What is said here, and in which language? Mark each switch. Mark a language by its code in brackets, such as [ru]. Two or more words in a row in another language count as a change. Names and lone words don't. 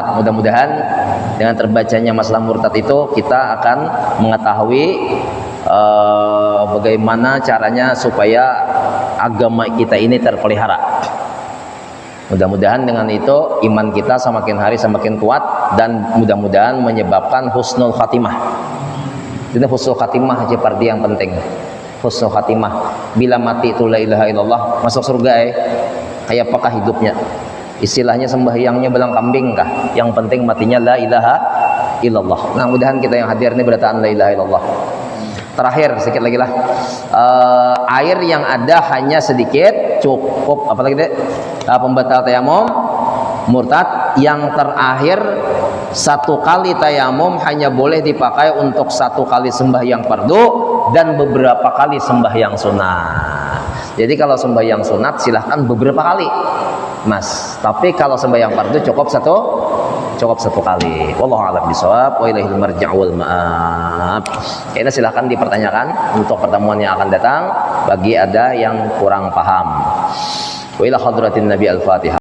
[id] Mudah-mudahan dengan terbacanya masalah murtad itu kita akan mengetahui bagaimana caranya supaya agama kita ini terpelihara. Mudah-mudahan dengan itu iman kita semakin hari semakin kuat dan mudah-mudahan menyebabkan [ar] حسن الخاتمة. [bjn] Ini [ar] حسن الخاتمة [bjn] aja parti yang penting. [ar] حسن الخاتمة. [id] Bila mati itu [ar] لا إله إلا الله, [id] masuk surga kayak apakah hidupnya? Istilahnya sembahyangnya belang kambing kah? Yang penting matinya [ar] لا إله إلا الله. [bjn] Nah, mudahan kita yang hadir ini berataan [ar] لا إله إلا الله. [id] Terakhir sedikit lagi lah, air yang ada hanya sedikit cukup, apalagi deh pembatal tayamum murtad. Yang terakhir, satu kali tayamum hanya boleh dipakai untuk satu kali sembahyang fardu dan beberapa kali sembahyang sunat. Jadi kalau sembahyang sunat silahkan beberapa kali, Mas. Tapi kalau sembahyang fardu cukup satu kali. [ar] والله أعلم بالصواب وإليه المرجع والمآب. [id] Kayaknya silahkan dipertanyakan untuk pertemuan yang akan datang bagi ada yang kurang paham. [ar] وإلى حضرة النبي الفاتحة.